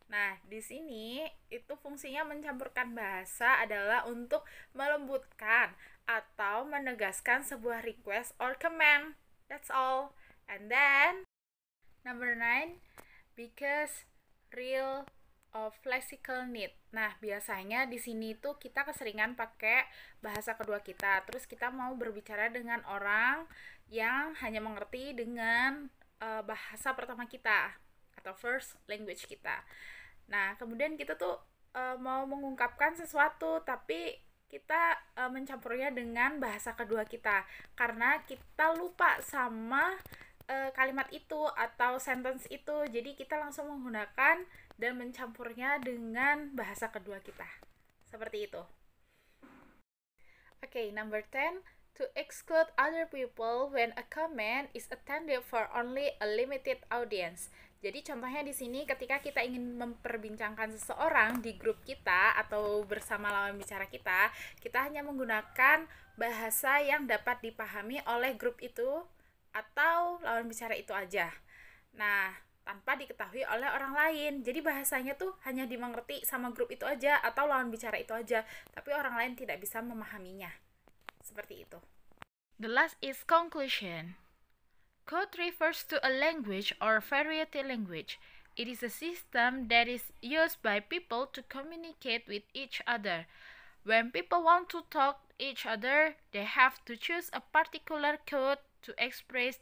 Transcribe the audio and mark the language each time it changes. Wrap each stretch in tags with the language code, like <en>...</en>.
<id>Nah, di sini itu fungsinya mencampurkan bahasa adalah untuk melembutkan atau menegaskan sebuah</id> <en>request or command. That's all. And then number 9, because real of lexical need.</en> <id>Nah, biasanya di sini tuh kita keseringan pakai bahasa kedua kita. Terus kita mau berbicara dengan orang yang hanya mengerti dengan bahasa pertama kita atau</id> <en>first language</en> <id>kita. Nah, kemudian kita tuh mau mengungkapkan sesuatu, tapi kita mencampurnya dengan bahasa kedua kita karena kita lupa sama kalimat itu atau sentence itu. Jadi kita langsung menggunakan dan mencampurnya dengan bahasa kedua kita. Seperti itu.</id> <en>Okay, number 10, to exclude other people when a comment is intended for only a limited audience.</en> <id>Jadi contohnya di sini ketika kita ingin memperbincangkan seseorang di grup kita atau bersama lawan bicara kita hanya menggunakan bahasa yang dapat dipahami oleh grup itu atau lawan bicara itu aja. Nah, tanpa diketahui oleh orang lain. Jadi bahasanya tuh hanya dimengerti sama grup itu aja atau lawan bicara itu aja, tapi orang lain tidak bisa memahaminya. Seperti itu.</id> <en>The last is conclusion. Code refers to a language or variety language. It is a system that is used by people to communicate with each other. When people want to talk to each other, they have to choose a particular code to express.</en>